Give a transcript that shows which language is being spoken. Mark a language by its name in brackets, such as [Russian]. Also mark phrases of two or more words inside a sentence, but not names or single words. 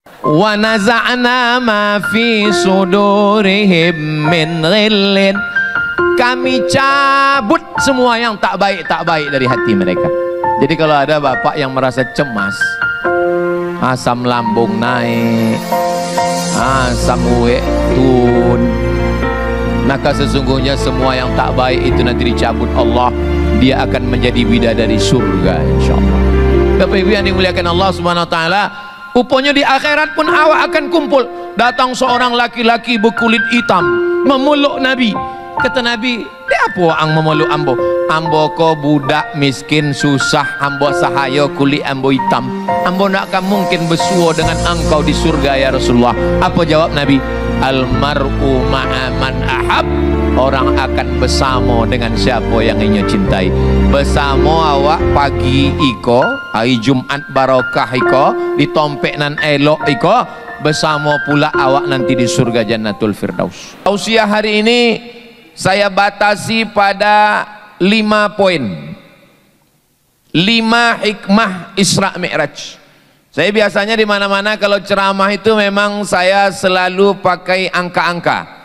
[Arabic] ونزعنا ما في صدورهم من غل, [Indonesian] kami cabut semua yang tak baik dari hati mereka. Jadi kalau ada bapak yang merasa cemas, asam lambung naik, asam urat turun, maka sesungguhnya semua yang tak baik itu nanti dicabut Allah, dia akan menjadi bidadari surga insyaallah. Bapak Ibu yang dimuliakan Allah [Arabic] سبحانه وتعالى, [Indonesian] rupanya di akhirat pun awak akan kumpul. Datang seorang laki-laki berkulit hitam memeluk Nabi. [Minangkabau] Kata Nabi, "Dia apa ang memeluk ambo? Ambo ko budak miskin susah, ambo sahaya kulit ambo hitam. [Indonesian] Ambo nak akan mungkin bersua dengan engkau di surga [Arabic] يا رسول الله." [Indonesian] Apa jawab Nabi? [Arabic] "المرء مع من أحب." [Indonesian] Orang akan bersama dengan siapa yang ingin cintai. [Minangkabau] Bersama awak pagi iko, hari Jumat barokah iko, ditompek nan elok iko, bersama pula awak nanti di surga Jannatul Firdaus. [Indonesian] Tausiah hari ini saya batasi pada 5 poin, 5 hikmah Isra Mi'raj. Saya biasanya di mana-mana kalau ceramah itu memang saya selalu pakai angka-angka.